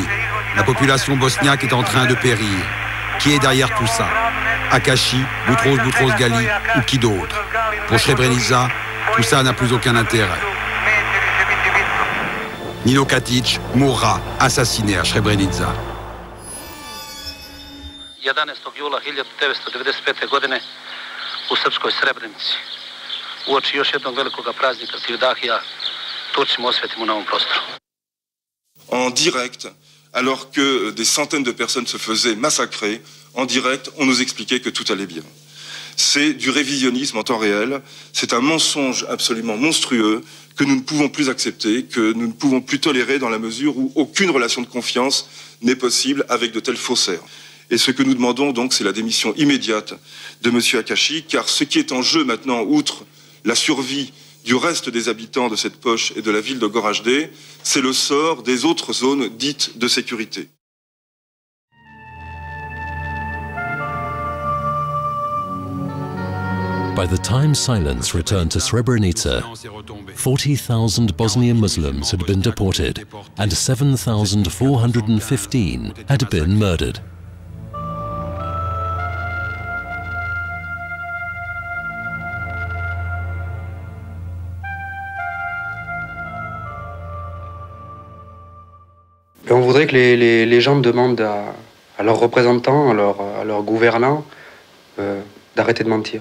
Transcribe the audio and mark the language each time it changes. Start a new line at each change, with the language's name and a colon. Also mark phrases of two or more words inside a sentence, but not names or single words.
French: La population bosniaque est en train de périr. Qui est derrière tout ça? Akashi, Boutros Ghali ou qui d'autre? Pour Srebrenica, tout ça n'a plus aucun intérêt. Nino Katic mourra assassiné à Srebrenica.
Serbian: 11. jula 1995. godine u srpskoj Srebrenici. Uoči još jednog velikog praznika Sivdahija, Turcima osvetimo na ovom prostoru.
French: En direct, alors que des centaines de personnes se faisaient massacrer, en direct, on nous expliquait que tout allait bien. C'est du révisionnisme en temps réel, c'est un mensonge absolument monstrueux que nous ne pouvons plus accepter, que nous ne pouvons plus tolérer dans la mesure où aucune relation de confiance n'est possible avec de tels faussaires. Et ce que nous demandons donc, c'est la démission immédiate de M. Akashi, car ce qui est en jeu maintenant, outre la survie du reste des habitants de cette poche et de la ville de Goražde, c'est le sort des autres zones dites de sécurité.
English: By the time silence returned to Srebrenica, 40,000 Bosnian Muslims had been deported and 7,415 had been murdered.
French: Et on voudrait que les gens demandent à leurs représentants, à leurs gouvernants, d'arrêter de mentir.